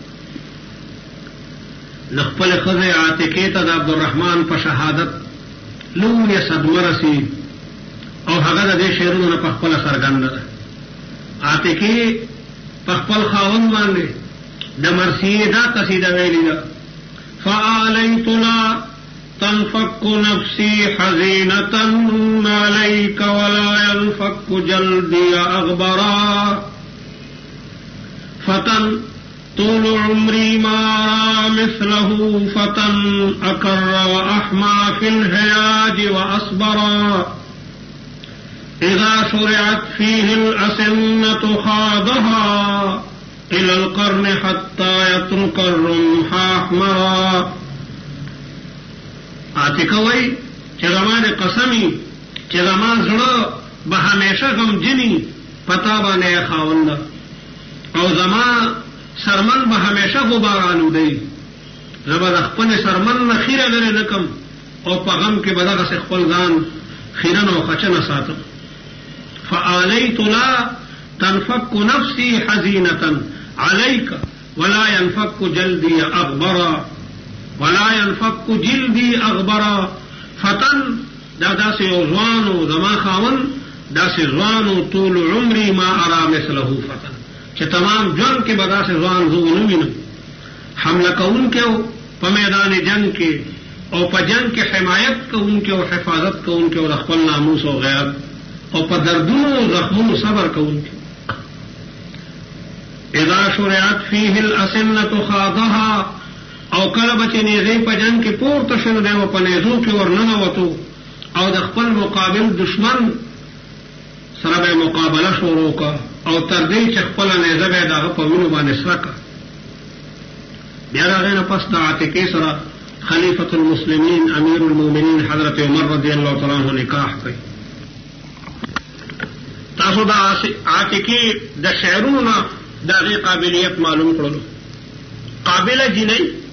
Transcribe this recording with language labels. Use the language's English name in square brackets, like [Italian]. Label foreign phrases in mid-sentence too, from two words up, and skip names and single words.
[Pashto] نو خپلې ښځې عاتقې ته د عبدالرحمن په شهادت لویه صدمه رسېږي او هغه د دې شعرونو نه په خپله څرګنده ده. عاتقی پخپل خاون باندې د مرثیه دا قصیده ویلی ده [Arabic] فآلیت لا تنفك نفسي حزينة عليك ولا ينفك جلدي أغبرا فتى طول عمري ما رأى مثله فتى أكر وأحمى في الهياج وأصبرا إذا شرعت فيه الأسنة خاضها إلى القرن حتى يترك الرمح أحمرا [Pashto] عاتقه وی چې زما د قسمی چې زما زړه به همیشه غمجنی پتا باندې خاوند او زما سرمن به همیشه غبارانو دی زما د خپل سرمن نه خیره لري نکم او په غم کې به دغه خپل ځان خیرن او خچنه ساتم [Arabic] فآلیت لا تنفك نفسي حزينة عليك ولا ينفك جلدي أغبرا ولا ينفك جلدي أغبرا فتن [Pashto] دا داسې ځوانو زما خاون داسې ځوانو [Arabic] طول عمري ما أرى مثله فتن [Pashto] چې تمام ژوند کې به داسې ځوان زه ونه وینم حمله کوونکی په میدان جنگ کې او په جنگ کې حمایت کوونکی او حفاظت کوونکی او د خپل ناموس او غیرت او په دردونو او زخمونو صبر کوونکی [Arabic] اذا شرعت فيه الأسنة خاضها [Pashto] او کله به چې نیزې په جنګ کې پورته شو دی او په نیزو کې ورننوتو او د خپل مقابل دشمن سره به مقابله شروع کړه او تر دې چې خپله نیزه به یې د هغه په وینو باندې سره کړه بیا د هغې نه پس د عاتقې سره [Arabic] خلیفة المسلمین امیر المؤمنین [Pashto] حضرت عمر [Arabic] رضی الله تعالی عنه [Pashto] نکاح کوي تاسو د عاتقې د شعرونو نه د هغې قابلیت معلوم کړلو قابله جینۍ